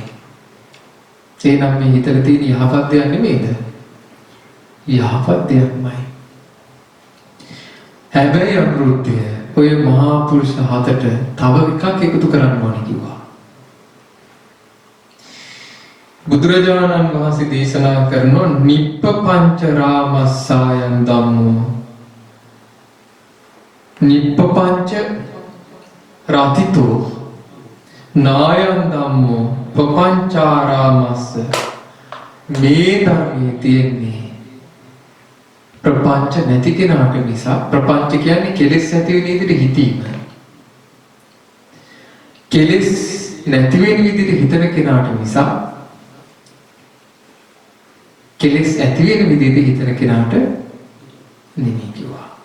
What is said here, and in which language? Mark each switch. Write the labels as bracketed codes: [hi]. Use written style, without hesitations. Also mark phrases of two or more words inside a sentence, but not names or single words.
[si] එනම් මේ හිතේ තියෙන යහපත් දෙයක් නෙමෙයිද? යහපත් දෙයක්මයි. හැබැයි අනුරුද්ධය ඔය මහා පුරුෂ හතට තව එකක් එකතු කරන්න ඕනේ කිව්වා. බුදුරජාණන් වහන්සේ දේශනා කරන [pi] නිප්පපංච රාමස්සායන් ධම්මෝ නිප්පපංච රතිතෝ නායන් ධම්මෝ පපංචාරාමස්ස [si] මේ ධර්මයේ තියෙන්නේ ප්‍රපංච නැති කෙනාට මිස ප්‍රපංච කියන්නේ කෙලෙස් ඇති වෙන විදිහට හිතීම. කෙලෙස් නැති වෙන විදිහට හිතන කෙනාට මිස කෙලෙස් ඇති වෙන විදිහට හිතන කෙනාට නෙමෙයි කිව්වා.